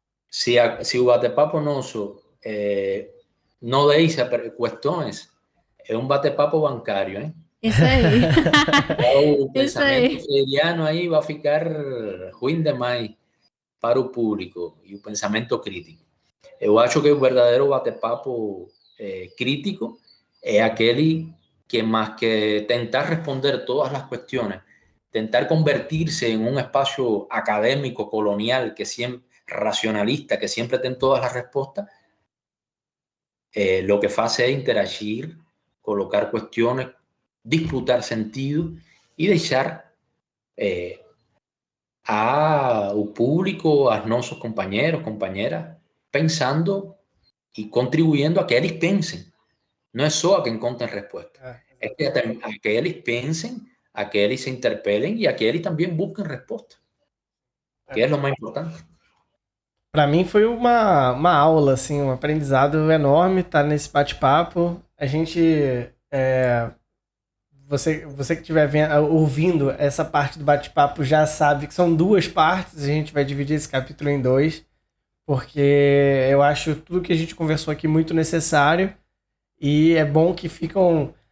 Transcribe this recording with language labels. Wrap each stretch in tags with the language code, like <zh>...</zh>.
<pt>Si o bate-papo nosso não deixa questões, é um bate-papo bancário, hein? Isso aí. O pensamento freiriano aí vai ficar ruim demais para o público e o pensamento crítico. Eu acho que o verdadeiro bate-papo crítico é aquele que,</pt> <es>más que tentar responder todas las cuestiones, tentar convertirse en un espacio académico colonial que siempre racionalista, que siempre tiene todas las respuestas, lo que hace es interagir, colocar cuestiones, disputar sentido y dejar a o público, a nuestros compañeros, compañeras, pensando y contribuyendo a que ellos piensen. No es solo a que encuentren respuestas, es que a que ellos piensen, a que ellos se interpelen y a que ellos también busquen respuestas, que es lo más importante.</es> <pt>Para mim foi uma aula, assim, um aprendizado enorme estar nesse bate-papo. A gente, você que estiver ouvindo essa parte do bate-papo já sabe que são duas partes. A gente vai dividir esse capítulo em dois, porque eu acho tudo que a gente conversou aqui muito necessário e é bom que ficam...</pt>